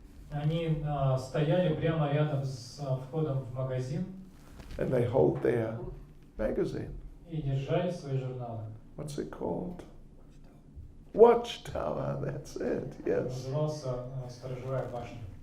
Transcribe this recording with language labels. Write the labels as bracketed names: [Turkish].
[Russian] Они стояли прямо рядом с входом в магазин. [English] And they hold their magazine. [Russian] И держали свои журналы. [English] What's it called? Watchtower, that's it, yes. [Russian] Назывался «Сторожевая башня».